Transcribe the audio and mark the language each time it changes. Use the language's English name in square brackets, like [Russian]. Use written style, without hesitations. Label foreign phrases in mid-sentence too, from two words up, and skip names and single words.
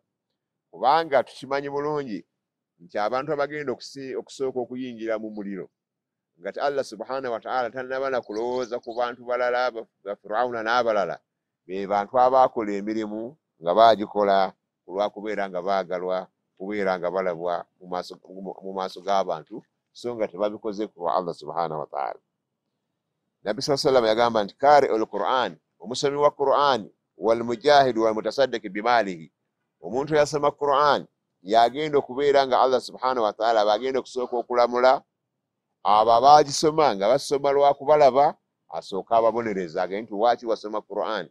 [Ganda] Kubanga tukimanyi bulungi nti abantu abagenda okusooka okuyingira mu muliro nga [Arabic] الله سبحانه وتعالى [Ganda] tannaba na kulowooza ku bantu balala ba Firawuna n'abalala, be bantu abaakola emirimu nga baagikola ku lwakubeera nga baagalwa, kubeera nga balabwa mu maaso g'abantu, so nga tebabikoze ku lwa [Arabic] الله سبحانه وتعالى. [Ganda] Nabbi [Arabic] صلى الله عليه وسلم [Ganda] yagamba nti [Arabic] قارئ القرآن, [Ganda] omusomi wa Qur'an, [Arabic] والمجاهد والمتصدق بماله, [Ganda] omuntu yasoma Qur'an yagenda okubeera nga [Arabic] الله سبحانه وتعالى [Ganda] bagenda okusooka okulamula abo abagisoma nga basoma lwakubalaba, asooka ababonereza agende nti waaki wasoma Qur'an?